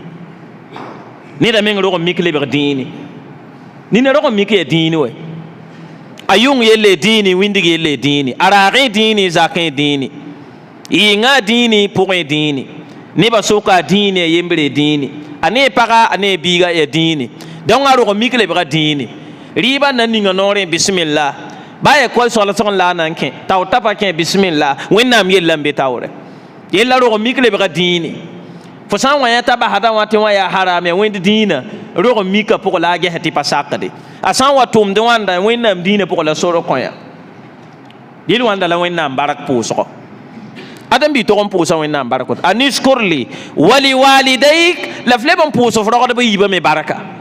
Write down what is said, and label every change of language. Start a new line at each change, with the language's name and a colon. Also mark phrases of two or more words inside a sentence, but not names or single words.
Mossi: neda meng rog n mik lebg dĩini nina rog n mik ya dĩini we a yung yelle dĩini wĩndg yelle dĩini a raagẽ dĩini zakẽ dĩini yɩnga dĩini pʋgẽ dĩini nebã soka dĩini a yembre dĩini a ne paga a ne biiga ya dĩini donc a rog n mik lebga dĩini rɩɩbã na ninga noorẽ bismillah ba ya koy solsg n la a nan kẽ tao t'a pa kẽ bismillah wẽnnaam yella n be taoore yella rog n mik lebga dĩini fo sã n wa yã t'a basda wã tɩ wã yaa haram ya wẽnd dĩinã rog n mika pʋg la a ges tɩ pa sakde a sã n wa tʋmd wãnda wẽnnaam dĩinã pʋg la sor kõ ya dɩl wãnda la wẽnnaam bark pʋʋsgɔ ãdem-bi tog n pʋʋsa wẽnnaam bark a niskurli waliwalidayk la f leb n pʋʋs f rogdb yiibã me barka